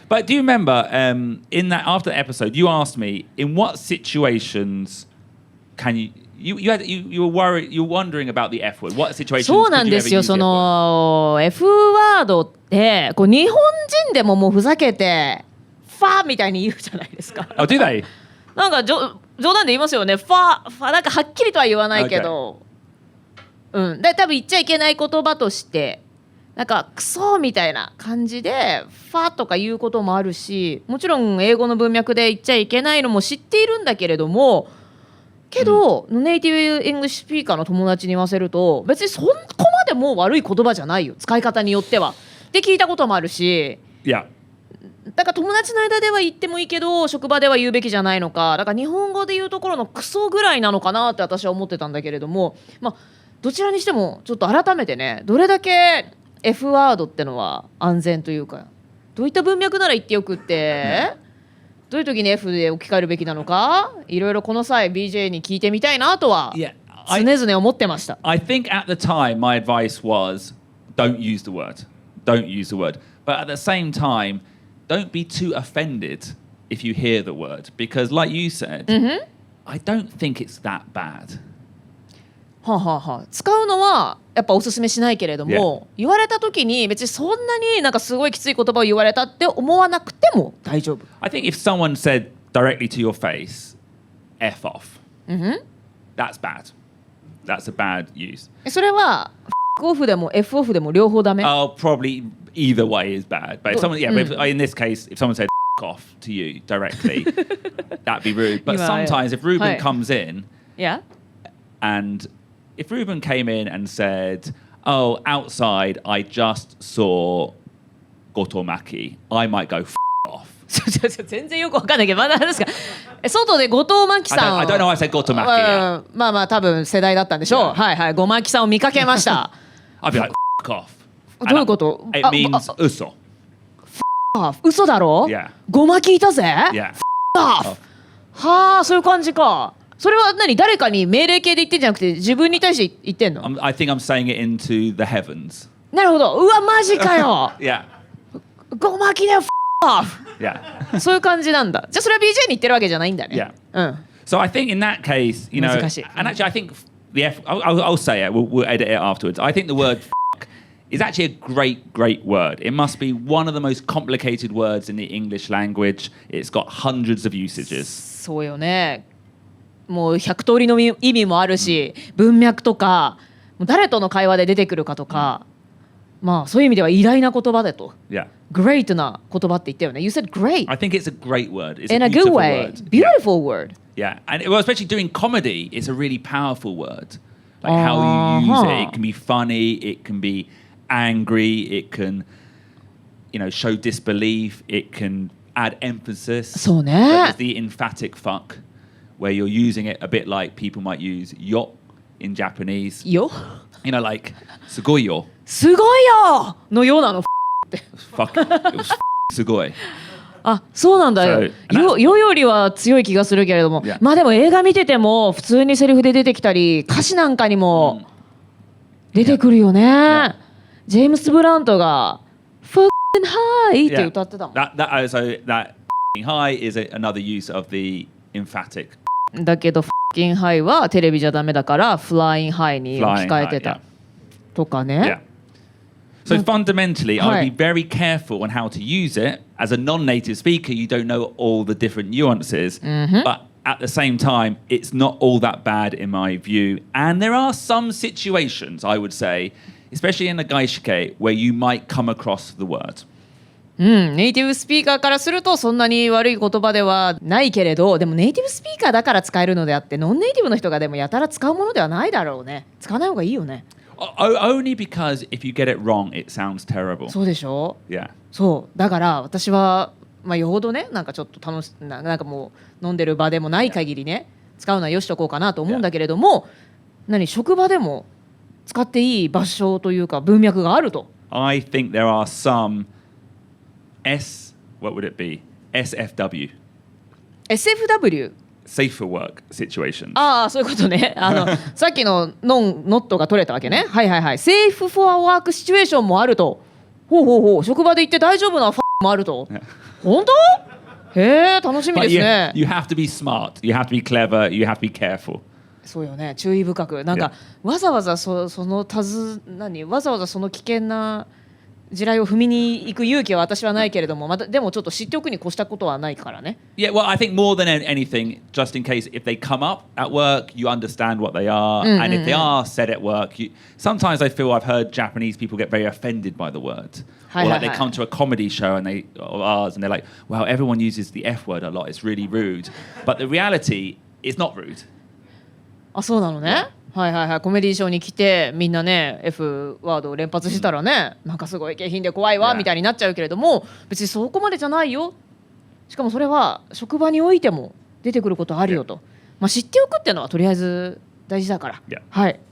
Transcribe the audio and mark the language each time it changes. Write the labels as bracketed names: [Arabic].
[English] but do you remember in that after the episode, you asked me in what situations can you were worried, you were wondering about the F word. What situations [Japanese] そうな [English] could [Japanese] ん [English] you [Japanese] で [English] ever [Japanese] すよ。 [English] use the [Japanese] そ [English] F word? [Japanese] の F ワードってこう日本人でももうふざけてファーみたいに言うじゃないですか。 [English] Oh, do they? [Japanese] なんか冗談で言いますよね。ファーなんかはっきりとは言わないけど、うん。で多分言っちゃいけない言葉としてなんかクソみたいな感じでファーとか言うこともあるし、もちろん英語の文脈で言っちゃいけないのも知っているんだけれども。けど、ネイティブ・イングリッシュスピーカーの友達に言わせると別にそこまでもう悪い言葉じゃないよ、使い方によってはって聞いたこともあるし、 [English] Yeah. [Japanese] だから友達の間では言ってもいいけど職場では言うべきじゃないのか、だから日本語で言うところのクソぐらいなのかなって私は思ってたんだけれども、まあどちらにしてもちょっと改めてね、どれだけ F ワードってのは安全というか、どういった文脈なら言ってよくって、どういう時に F で置き換えるべきなのか、いろいろこの際 BJ に聞いてみたいなとは常々思ってました。 [English] I think at the time my advice was don't use the word. Don't use the word. But at the same time, don't be too offended if you hear the word. Because like you said, I don't think it's that bad. [Japanese] はあはあはあ、使うのはやっぱおすすめしないけれども、言われた時に別にそんなになんかすごいきつい言葉を言われたって思わなくても大丈夫。 [English] I think if someone said directly to your face, F off, that's bad. That's a bad use. [Japanese] それはFオフでも F オフでも両方ダメ。 [English] Oh, probably either way is bad. But if someone, yeah, but if, in this case, if someone said off to you directly, that'd be rude. But sometimes if Ruben comes in, yeah, and if Ruben came in and said, "Oh, outside, I just saw Gotomaki," I might go off. [Japanese] 全然よくわかんないけど、まだですか。外で後藤真希さん。 [English] I don't know why I said Gotomaki. [Japanese] まあまあ多分世代だったんでしょう。はいはい、ごまきさんを見かけました。 [English] I'd be like, off. [Japanese] どういうこと？ [English] It means uso. [Japanese] 嘘だろ？ [English] Yeah. [Japanese] ごまきいたぜ。 [English] Yeah. [Japanese] Off. はあ、そういう感じか。それは何、誰かに命令形で言ってんじゃなくて自分に対して言ってんの？ [English] I think I'm saying it into the heavens. [Japanese] なるほど。うわマジかよ。 [English] Yeah. [Japanese] ごまきだよ。 [English] Yeah. [Japanese] そういう感じなんだ。じゃあそれは BJ に言ってるわけじゃないんだね。 [English] Yeah. [Japanese] うん。 [English] So I think in that case, you know, [Japanese] 難しい。 [English] and actually I think the I'll say it. We'll edit it afterwards. I think the word fuck is actually a great word. It must be one of the most complicated words in the English language. It's got hundreds of usages. [Japanese] そうよね。もう100通りの意味もあるし、文脈とかもう誰との会話で出てくるかとか、まあそういう意味では偉大な言葉だと。 [English] Yeah. [Japanese] Great な言葉って言ったよね。 [English] You said great. I think it's a great word. It's In a a good beautiful way. word. Beautiful word. Yeah, and well, especially doing comedy, it's a really powerful word. Like how you use it. It can be funny. It can be angry. It can, you know, show disbelief. It can add emphasis. [Japanese] そうね。 [English] There's the emphatic fuck, where you're using it a bit like people might use yo in Japanese. [Japanese] よ。 [English] You know, like [Japanese] すごいよ。すごいよのようなの。 [English] Fuck. It was [Japanese] すごい。あ、そうなんだよ。よよりは強い気がするけれども、まあでも映画見てても普通にセリフで出てきたり、歌詞なんかにも出てくるよね。ジェームス・ブラントが Fucking High って歌ってたもん。 [English] That high is another use of the emphatic. [Japanese] だけど Fucking High はテレビじゃダメだから Flying High に置き換えてたとかね。 [English] So fundamentally, I would be very careful on how to use it. As a non-native speaker, you don't know all the different nuances. But at the same time, it's not all that bad in my view. And there are some situations, I would say, especially in the 外資系, where you might come across the word. [Japanese] ネイティブスピーカーからするとそんなに悪い言葉ではないけれど、でもネイティブスピーカーだから使えるのであって、ノンネイティブの人がでもやたら使うものではないだろうね。使わない方がいいよね。 [English] Only because if you get it wrong, it sounds terrible. [Japanese] そうでしょ？ [English] Yeah. [Japanese] そうだから私は、まあ、よほどね、なんかちょっとなんかもう飲んでる場でもない限りね、使うのはよしとこうかなと思うんだけれども、職場でも使っていい場所というか文脈があると。 [English] I think there are some what would it be? SFW. SFW? Safe for work situations. [Japanese] ああ、そういうことね。さっきのノットが取れたわけね。はいはいはい。セーフフォアワークシチュエーションもあると。職場で行って大丈夫なもあると。本当？へえ、楽しみですね。 [English] You have to be smart. You have to be clever. You have to be careful. [Japanese] そうよね。注意深く。なんかわざわざその危険な地雷を踏みに行く勇気は私はないけれども、またでもちょっと知っておくに越したことはないからね。 [English] Yeah, well, I think more than anything, just in case if they come up at work, you understand what they are, and if they are said at work, sometimes I feel I've heard Japanese people get very offended by the word. Or like they come to a comedy show and ours and they're like, well, everyone uses the F word a lot. It's really rude. But the reality is not rude. [Japanese] あ、そうなのね。はいはいはい。コメディーショーに来てみんなね F ワードを連発したらね、なんかすごい下品で怖いわみたいになっちゃうけれども、別にそこまでじゃないよ。しかもそれは職場においても出てくることあるよと、まあ、知っておくっていうのはとりあえず大事だから。はい。